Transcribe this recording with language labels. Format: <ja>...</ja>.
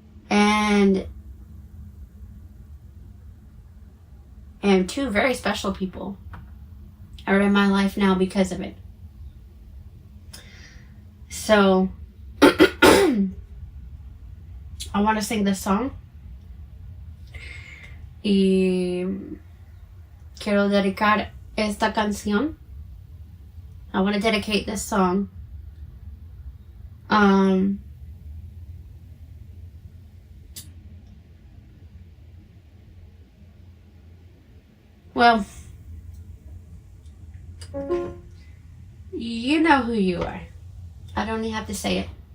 <en>And two very special people are in my life now because of it. So, I want to sing this song.</en> <es>Y quiero dedicar esta canción.</es> <en>I want to dedicate this song. Well, you know who you are. I don't even have to say it.</en>